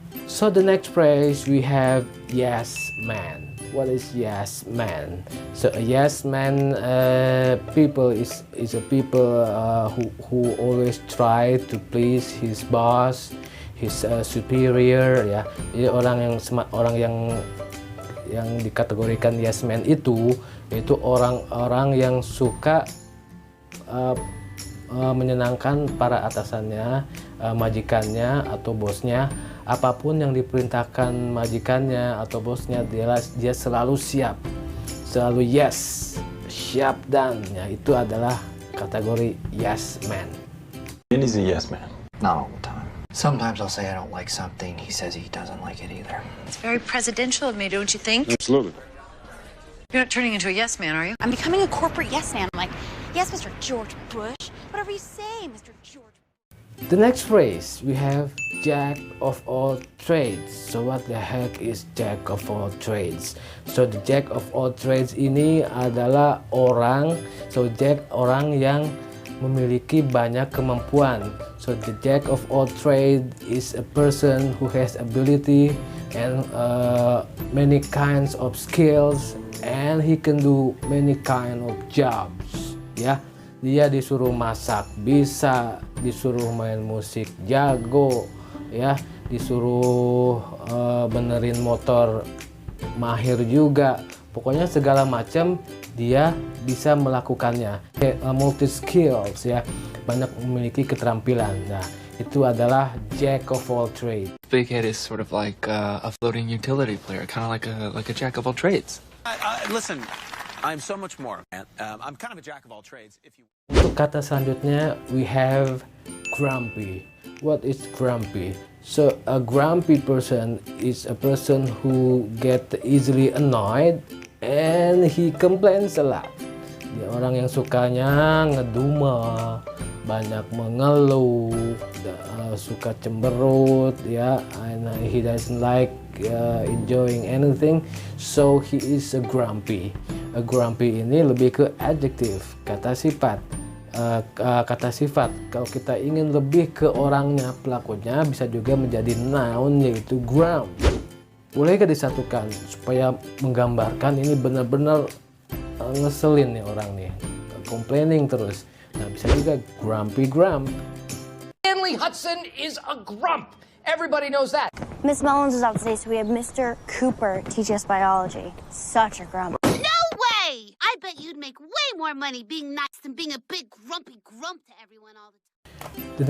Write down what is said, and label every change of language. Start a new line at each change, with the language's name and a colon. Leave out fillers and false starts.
English: So the next phrase we have yes man. What is yes man? So a yes man people is a people who always try to please his boss, his superior, ya.
Indonesian: Jadi orang yang dikategorikan yes man itu orang-orang yang suka menyenangkan para atasannya, majikannya atau bosnya. Apapun yang diperintahkan majikannya atau bosnya, dia selalu siap, selalu yes, siap dan, ya, itu adalah kategori yes man.
English: And he's a yes man. Not all the time. Sometimes I'll say I don't like something. He says he doesn't like it either. It's very presidential of me, don't you think? Absolutely. You're not turning into a yes man, are you? I'm becoming a corporate yes man. I'm like, yes, Mr. George Bush. Whatever you say, Mr. George. The next phrase we have jack of all trades. So what the heck is jack of all trades? So the jack of all trades
Indonesian: ini adalah orang,
English: so jack
Indonesian: orang yang memiliki banyak kemampuan.
English: So the jack of all trade is a person who has ability and many kinds of skills, and he can do many kind of jobs.
Indonesian: Ya, dia disuruh masak bisa, disuruh main musik jago, ya, disuruh benerin motor mahir juga. Pokoknya segala macam dia bisa melakukannya. Multi skills, ya, banyak memiliki keterampilan. Nah, itu adalah jack of all trades.
English: Big Head is sort of like a floating utility player, kind of like a jack of all trades. Listen, I'm so much more, man. I'm kind of a jack of all trades.
Indonesian: Untuk kata selanjutnya,
English: we have
Indonesian: grumpy.
English: What is grumpy? So a grumpy person is a person who get easily annoyed and he complains a lot.
Indonesian: Dia orang yang sukanya ngedumel, banyak mengeluh, suka cemberut, ya,
English: and he doesn't like enjoying anything, so he is a grumpy.
Indonesian: A grumpy ini lebih ke adjective, kata sifat. Kata sifat, kalau kita ingin lebih ke orangnya, pelakunya, bisa juga menjadi noun, yaitu grump. Bolehkah disatukan supaya menggambarkan ini benar-benar ngeselin nih orang nih,
English: complaining
Indonesian: terus. Nah, bisa juga grumpy grump.
English: Stanley Hudson is a grump. Everybody knows that. Miss Mullins is out today, so we have Mr. Cooper teach us biology. Such a grump. No way! I bet you'd make way more money being nice than being a big grumpy grump to everyone all the time.